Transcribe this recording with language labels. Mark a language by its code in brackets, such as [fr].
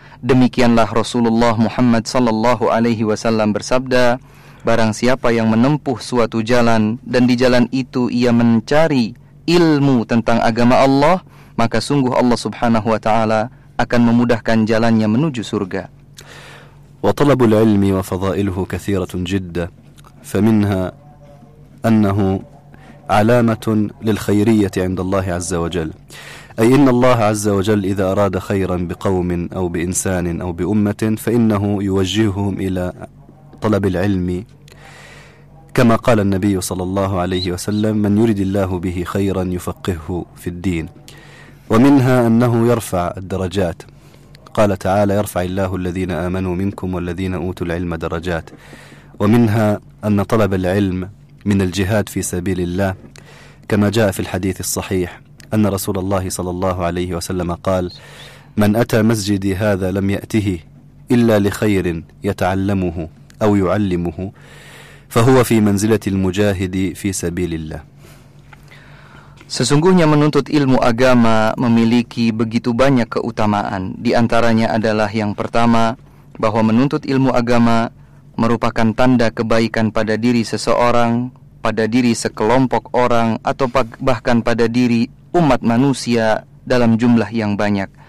[id] Demikianlah Rasulullah Muhammad sallallahu alaihi wasallam bersabda, barang siapa yang menempuh suatu jalan dan di jalan itu ia mencari ilmu tentang agama Allah, maka sungguh Allah Subhanahu wa taala akan memudahkan jalannya menuju surga. [ar] Wa talabul ilmi wa fadailuhu katsiratun jiddah. فمنها أنه علامة للخيرية عند الله عز وجل، أي إن الله عز وجل إذا أراد خيرا بقوم أو بإنسان أو بأمة فإنه يوجههم إلى طلب العلم، كما قال النبي صلى الله عليه وسلم: من يرد الله به خيرا يفقهه في الدين. ومنها أنه يرفع الدرجات، قال تعالى: يرفع الله الذين آمنوا منكم والذين أوتوا العلم درجات. ومنها أن طلب العلم من الجهاد في سبيل الله، كما جاء في الحديث الصحيح أن رسول الله صلى الله عليه وسلم قال: من أتى مسجدي هذا لم يأته إلا لخير يتعلمه أو يعلمه فهو في منزلة المجاهد في سبيل الله. [id] Sesungguhnya menuntut ilmu agama memiliki begitu banyak keutamaan. Di antaranya adalah yang pertama, bahwa menuntut ilmu agama merupakan tanda kebaikan pada diri seseorang, pada diri sekelompok orang, atau bahkan pada diri umat manusia dalam jumlah yang banyak.